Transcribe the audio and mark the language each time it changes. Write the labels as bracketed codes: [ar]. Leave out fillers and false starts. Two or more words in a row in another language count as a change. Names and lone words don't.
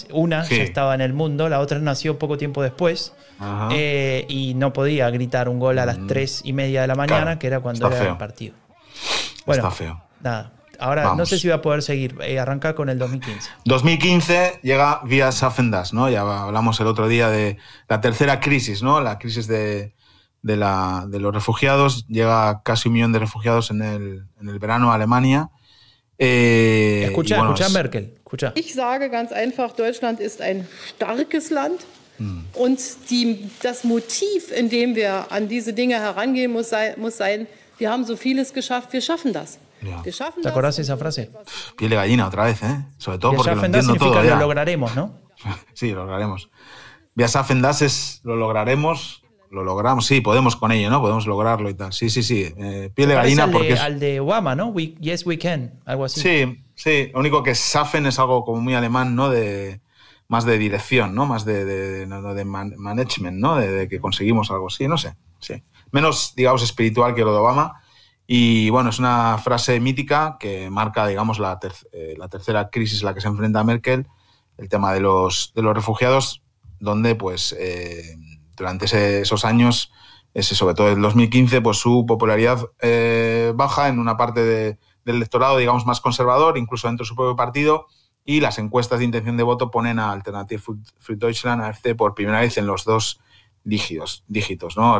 [es] Una ya estaba en el mundo, la otra nació poco tiempo después. Y no podía gritar un gol a las 3:30 de la mañana, claro, que era cuando era el partido. Bueno, está feo. Nada. Ahora no sé si voy a poder seguir. Arrancar con el 2015. [de] 2015 llega Wir schaffen das, [es] ¿no? Ya hablamos el otro día de la tercera crisis, ¿no? La crisis de los refugiados. Llega casi 1 millón de refugiados en el verano a Alemania. Escucha Merkel. Escucha. [de] Ich sage ganz einfach, Deutschland ist ein starkes Land. Und das Motiv, in dem wir an diese Dinge herangehen, muss sein, wir haben so vieles geschafft, wir schaffen das. Ja. [es] ¿Te acordás de esa frase? Piel de gallina otra vez, ¿eh? Sobre todo porque lo entiendo significa todo. Lo lograremos, ¿no? Sí, lo lograremos. [de] Wir schaffen das [es] es lo lograremos lo logramos. Sí, podemos con ello, ¿no? Podemos lograrlo y tal. Sí. Piel de gallina porque... al de Obama, ¿no? [en] Yes, we can. [es] Algo así. Sí. Lo único que Schaffen es algo como muy alemán, ¿no? Más de dirección, ¿no? Más de management, ¿no? De que conseguimos algo. Sí, no sé. Sí. Menos, digamos, espiritual que lo de Obama. Y bueno, es una frase mítica que marca, digamos, la tercera crisis a la que se enfrenta Merkel, el tema de los refugiados, donde pues durante esos años, sobre todo el 2015, pues su popularidad baja en una parte del electorado, digamos, más conservador, incluso dentro de su propio partido, y las encuestas de intención de voto ponen a Alternative für Deutschland, AfD, por primera vez en los 2 dígitos, ¿no?